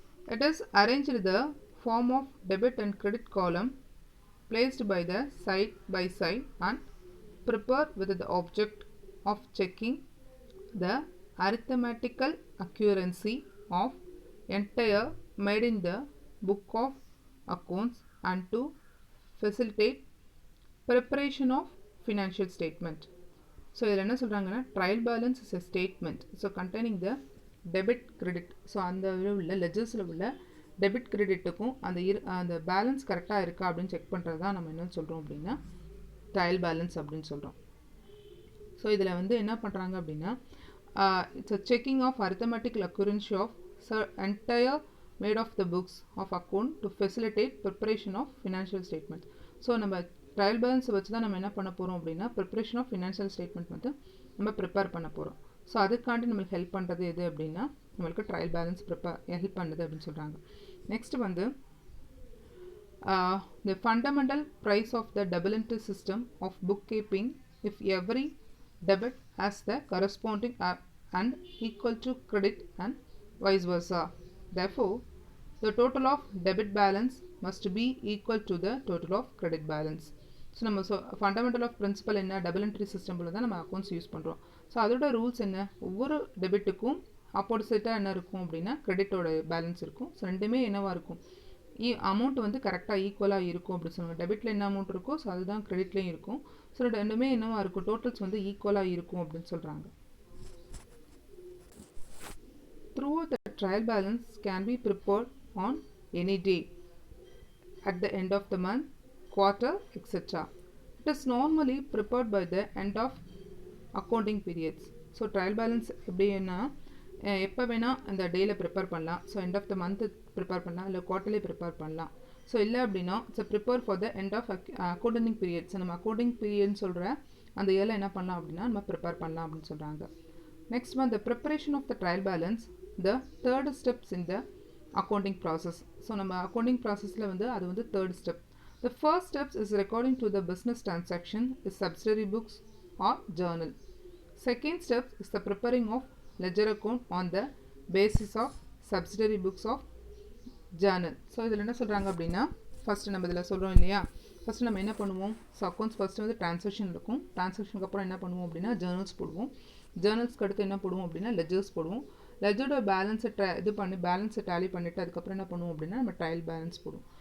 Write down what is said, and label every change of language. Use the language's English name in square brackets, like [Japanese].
[English] It is arranged in the form of debit and credit column placed by the side by side and prepared with the object of checking the arithmetical accuracy of entire made in the book of accounts and to facilitate preparation of financial statement. [Tamil] So இதில் என்ன சொல்கிறாங்கன்னா [English] trial balance is a statement so containing the debit credit [Tamil] so அந்த உள்ள லெஜர்ஸில் உள்ள debit கிரெடிட்டுக்கும் அந்த balance கரெக்டாக இருக்கா அப்படின்னு செக் பண்ணுறது தான் நம்ம என்ன சொல்கிறோம் அப்படின்னா ட்ரையல் பேலன்ஸ் அப்படின்னு சொல்கிறோம். [English] so [Tamil] இதில் வந்து என்ன பண்ணுறாங்க அப்படின்னா [English] It's a checking of arithmetical accuracy of entire made of the books of account to facilitate preparation of financial statement. [Tamil] So நம்ம ட்ரையல் பேலன்ஸை வச்சு தான் நம்ம என்ன பண்ண போகிறோம் அப்படின்னா [English] preparation of financial statement [Tamil] வந்து நம்ம ப்ரிப்பேர் பண்ண போகிறோம். ஸோ அதுக்காண்டி நம்மளுக்கு ஹெல்ப் பண்ணுறது எது அப்படின்னா நம்மளுக்கு ட்ரையல் பேலன்ஸ் ஹெல்ப் பண்ணுது அப்படின்னு சொல்கிறாங்க. [English] Next வந்து the fundamental price of the double entry system of bookkeeping if every debit has the corresponding and equal to credit and vice versa. Therefore, the total of debit balance must be equal to the total of credit balance. [Tamil] So நம்ம [English] fundamental of principle [Tamil] என்ன double entry சிஸ்டமில் தான் நம்ம accounts use பண்ணுறோம். So அதோட rules என்ன, ஒவ்வொரு டெபிட்டுக்கும் ஆப்போசிட்டாக என்ன இருக்கும் அப்படின்னா கிரெடிட்டோட பேலன்ஸ் இருக்கும். ஸோ ரெண்டுமே என்னவாக இருக்கும், அமௌண்ட் வந்து கரெக்டாக ஈக்குவலாக இருக்கும் அப்படின்னு சொல்லுவாங்க. டெபிட்டில் என்ன அமௌண்ட் இருக்கோ ஸோ அதுதான் கிரெடிட்லேயும் இருக்கும். ஸோ ரெண்டுமே என்னவாக இருக்கும், டோட்டல்ஸ் வந்து ஈக்குவலாக இருக்கும் அப்படின்னு சொல்கிறாங்க. [English] Throughout the trial balance can be prepared on any day, at the end of the month, quarter, etc. It is normally prepared by the end of accounting periods. [Tamil] So trial balance எப்படின்னா எப்போ வேணால் அந்த டேயில் prepare பண்ணலாம். [English] So end of the month prepare பண்ணலாம், இல்லை quarterly prepare பண்ணலாம். [Tamil] So இல்லை அப்படின்னா [English] It's prepare for the end of accounting periods. [Tamil] நம்ம அக்கௌண்டிங் பீரியட்னு சொல்கிற அந்த இயரில் என்ன பண்ணலாம் அப்படின்னா நம்ம ப்ரிப்பேர் பண்ணலாம் அப்படின்னு சொல்கிறாங்க. நெக்ஸ்ட் வந்து [English] the preparation of the trial balance, the third steps in the accounting process. [Tamil] So நம்ம அக்கௌண்டிங் ப்ராசஸில் வந்து அது வந்து third step. [English] The first steps is recording to the business transaction is subsidiary books or journal. Second step is the preparing of ledger account on the basis of subsidiary books of journal. [Tamil] So இதில் என்ன சொல்கிறாங்க அப்படின்னா first நம்ம இதில் சொல்கிறோம் இல்லையா, first நம்ம என்ன பண்ணுவோம், ஸோ அக்கௌண்ட்ஸ் ஃபஸ்ட்டு வந்து ட்ரான்சாக்ஷன் இருக்கும். ட்ரான்சாக்ஷனுக்கு அப்புறம் என்ன பண்ணுவோம் அப்படின்னா ஜேர்னல்ஸ் போடுவோம். ஜேர்னல்ஸ்க்கு அடுத்து என்ன போடுவோம் அப்படின்னா லெஜர்ஸ் போடுவோம். லெஜரோட பேலன்ஸை இது பண்ணி பேலன்ஸை டேலி பண்ணிவிட்டு அதுக்கப்புறம் என்ன பண்ணுவோம் அப்படின்னா நம்ம ட்ரையல் பேலன்ஸ் போடுவோம்.